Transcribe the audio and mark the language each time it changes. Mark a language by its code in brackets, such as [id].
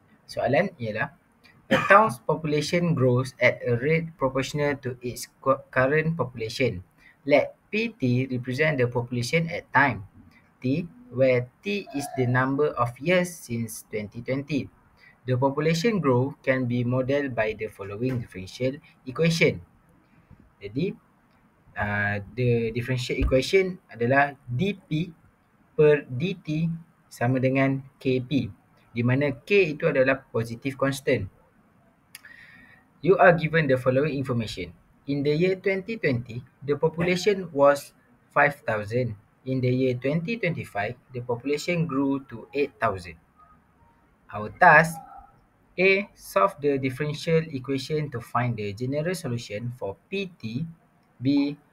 [ms] Soalan ialah, [en] a town's population grows at a rate proportional to its current population. Let Pt represent the population at time T, where T is the number of years since 2020. The population growth can be modeled by the following differential equation. [ms] Jadi, [en] the differential equation [ms] adalah dP per dt sama dengan Kp, di mana K itu adalah positive constant. [en] You are given the following information. In the year 2020, the population was 5,000. In the year 2025, the population grew to 8,000. Our task: A. Solve the differential equation to find the general solution for Pt. B.